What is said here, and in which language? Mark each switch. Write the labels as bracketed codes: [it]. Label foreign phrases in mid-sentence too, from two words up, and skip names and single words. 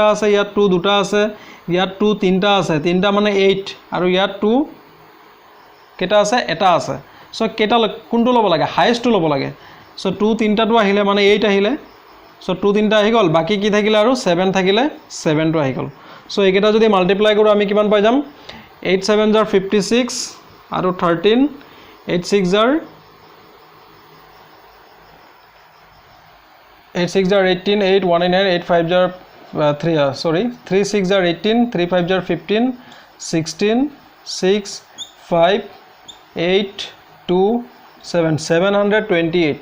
[as] আছে ইয়াত 2 দুটা আছে ইয়াত 2 তিনটা আছে তিনটা মানে 8 আৰু ইয়াত 2 কেটা আছে এটা আছে সো কেটা কোনটো লব লাগে হাইয়েস্ট লব লাগে সো 2 তিনটা তো আহিলে মানে 8 আহিলে সো 2 তিনটা আহি গল বাকি কি থাকিলে আৰু 7 থাকিলে 7 তো আহি গল সো এইকেটা যদি মাল্টিপ্লাই কৰো আমি কিমান পাই যাম 8 [en] 7s are [as] 56 আৰু 13 8 [en] 6s are 18 8 1 9 8 5s are 3 6s are 18 3 5s are 15 16 6 5 8 2 7 728